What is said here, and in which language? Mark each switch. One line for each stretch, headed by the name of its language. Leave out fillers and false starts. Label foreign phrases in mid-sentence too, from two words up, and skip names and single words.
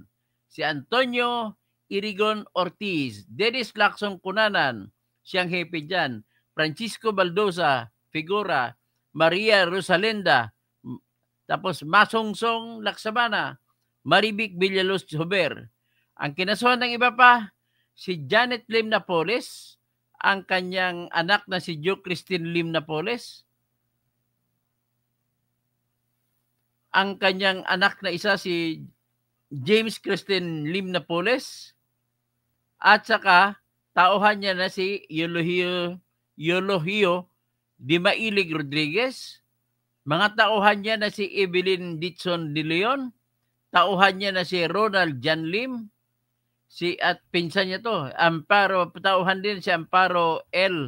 Filipino: Si Antonio Irigon Ortiz, Dennis Lacson Cunanan, siyang hepe dyan. Francisco Baldosa, Figura, Maria Rosalenda, tapos Masongsong Laksamana, Maribik Villalos Huber. Ang kinasuhan ng iba pa, si Janet Lim Napoles, ang kanyang anak na si Jo Christine Lim Napoles, ang kanyang anak na isa si James Christine Lim Napoles, at saka tauhan niya na si Eulogio Dimailig Rodriguez, mga tauhan niya na si Evelyn Ditson de Leon, tauhan niya na si Ronald Jan Lim, at pinsan niya to, tauhan din si Amparo L.